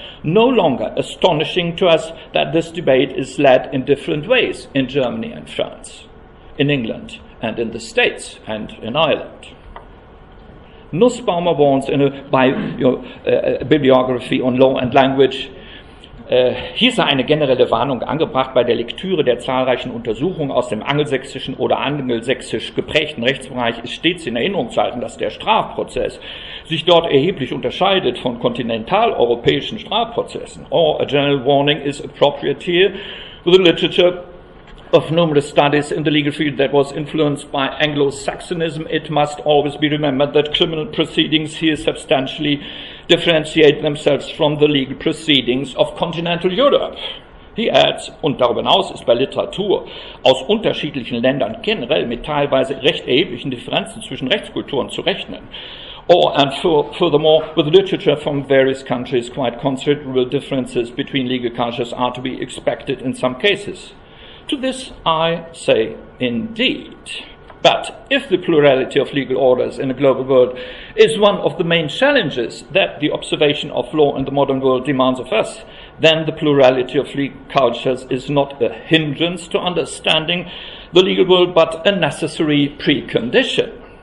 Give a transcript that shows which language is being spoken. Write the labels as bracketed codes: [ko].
[en] No longer astonishing to us that this debate is led in different ways in Germany and France, in England and in the States and in Ireland. Nussbaumer warns in a bibliography on law and language, [de] hier sei eine generelle Warnung angebracht bei der Lektüre der zahlreichen Untersuchungen aus dem angelsächsischen oder angelsächsisch geprägten Rechtsbereich ist stets in Erinnerung zu halten, dass der Strafprozess sich dort erheblich unterscheidet von kontinentaleuropäischen Strafprozessen. [en] Or a general warning is appropriate here with the literature of numerous studies in the legal field that was influenced by Anglo-Saxonism. It must always be remembered that criminal proceedings here substantially differentiate themselves from the legal proceedings of continental Europe. He adds, [de] und darüber hinaus ist bei Literatur aus unterschiedlichen Ländern generell mit teilweise recht erheblichen Differenzen zwischen Rechtskulturen zu rechnen. [en] Furthermore, with literature from various countries, quite considerable differences between legal cultures are to be expected in some cases. To this I say indeed. But if the plurality of legal orders in a global world is one of the main challenges that the observation of law in the modern world demands of us, then the plurality of legal cultures is not a hindrance to understanding the legal world, but a necessary precondition.